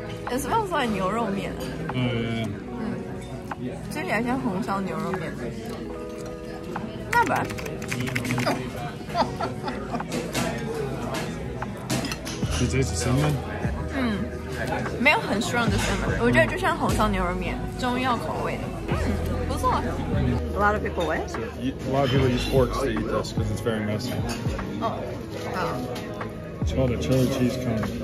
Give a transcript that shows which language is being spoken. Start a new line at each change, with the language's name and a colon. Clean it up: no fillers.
English: It smells like 牛肉面。 Oh yeah.
Chinese: 吃起来像红烧牛肉面。
English: Not bad. Did you taste the cinnamon?
Chinese: 没有很 strong 的 cinnamon， 我觉得就像红烧牛肉面，中药口味的。不错。
English: A lot of people what? A lot of people use forks to eat this because it's very messy.
Chinese: 哦，好。
English: It's called a chili cheese cone.